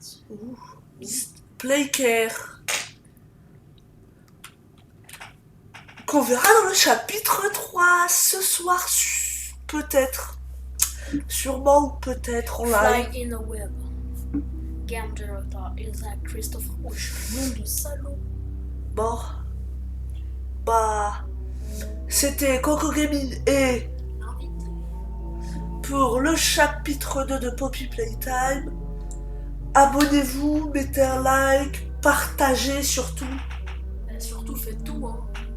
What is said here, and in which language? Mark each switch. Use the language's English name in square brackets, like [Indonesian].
[French] Ouh, Playcare. Qu'on verra dans le chapitre 3 ce soir, peut-être. Sûrement ou peut-être en live. [English] Fly in a web. Game director is a Christopher Bush. [French] Nom de salaud. Bon. Bah. C'était Coco Gaming et pour le chapitre 2 de Poppy Playtime. Abonnez-vous, mettez un like, partagez surtout. Surtout, faites tout, hein.